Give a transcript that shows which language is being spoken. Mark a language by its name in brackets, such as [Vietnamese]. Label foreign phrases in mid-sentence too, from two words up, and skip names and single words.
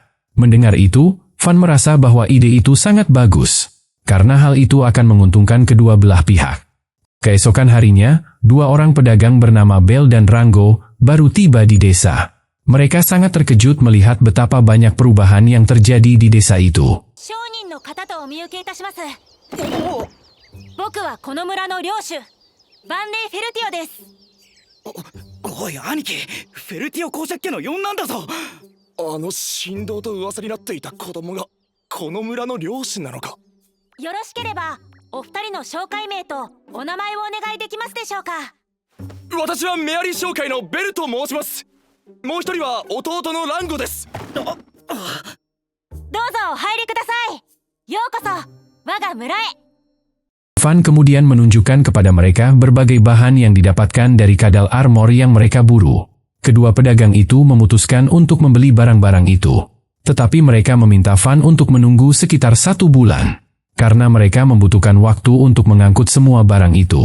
[Indonesian] Mendengar itu, Fan merasa bahwa ide itu sangat bagus. Karena hal itu akan menguntungkan kedua belah pihak. Keesokan harinya, dua orang pedagang bernama Bel dan Rango baru tiba di desa. Mereka sangat terkejut melihat betapa banyak perubahan yang terjadi di desa itu. [Japanese] 商人の方とお見受けいたします。僕はこの村の領主、バンレイ・フェルティオです。おい兄貴、フェルティオ公爵家の四男だぞ。あの神童と噂になっていた子供がこの村の領主なのか。よろしければお二人の紹介名とお名前をお願いできますでしょうか。私はメアリー商会のベルと申します。もう一人は弟のランゴです。どうぞお入りください。ようこそ我が村へ。 [Indonesian] Fan kemudian menunjukkan kepada mereka berbagai bahan yang didapatkan dari kadal armor yang mereka buru. Kedua pedagang itu memutuskan untuk membeli barang-barang itu. Tetapi mereka meminta Fan untuk menunggu sekitar 1 bulan. Karena mereka membutuhkan waktu untuk mengangkut semua barang itu.